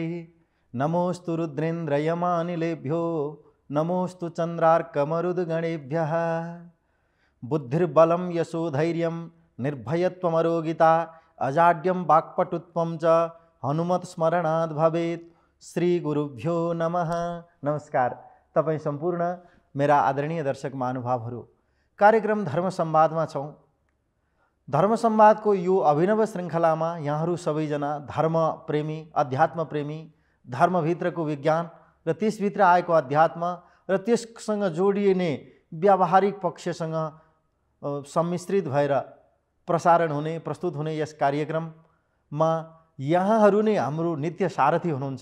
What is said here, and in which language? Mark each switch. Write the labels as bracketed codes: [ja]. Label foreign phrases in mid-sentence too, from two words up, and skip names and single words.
[sa] नमोस्तु रुद्रेन्द्रयमानिलेभ्यो नमोस्तु चन्द्रार्कमरुद्गणेभ्यः। बुद्धिर्बलं यशोधैर्यं निर्भयत्वमरोगिता अजाड्यं वाक्पटुत्वं च हनुमत्स्मरणात् भवेत्। श्री गुरुभ्यो नमः। [ne] नमस्कार तपाईँ सम्पूर्ण मेरा आदरणीय दर्शक महानुभावहरू, कार्यक्रम धर्म संवादमा छौँ। धर्म संवादको यो अभिनव श्रृङ्खलामा यहाँहरू सबैजना धर्म प्रेमी, अध्यात्म प्रेमी, धर्मभित्रको विज्ञान र त्यसभित्र आएको अध्यात्म र त्यससँग जोडिने व्यावहारिक पक्षसँग सम्मिश्रित भएर प्रसारण हुने, प्रस्तुत हुने यस कार्यक्रममा यहाँहरू नै हाम्रो नित्य सारथी हुनुहुन्छ।